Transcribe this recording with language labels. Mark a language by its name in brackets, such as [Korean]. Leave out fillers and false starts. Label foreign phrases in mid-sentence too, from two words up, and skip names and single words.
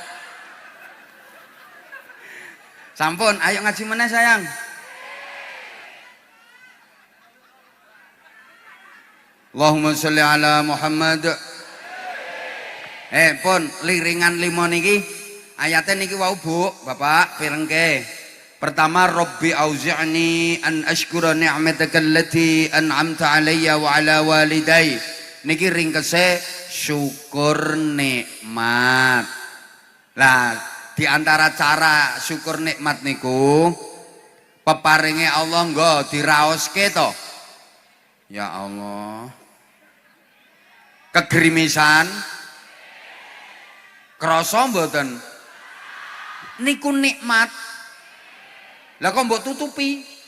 [Javanese] Sampun, ayo ngaji meneh sayang. [Arabic] اللهم صل على محمد. [Javanese] Pun liringan 5 niki ayate niki wau Bu, Bapak pirengke. Pertama, [Arabic] رب أوزعني أن أشكر نعمتك التي أنعمت علي وعلى والدي. [Javanese] Niki ringkese syukur nikmat. Lah, [Indonesian] di antara [Javanese] cara syukur nikmat niku peparinge Allah nggo diraoske to. [Arabic] يا الله. [Javanese] Kegrimisan krasa mboten? Niku nikmat. Lah kok mbok tutupi?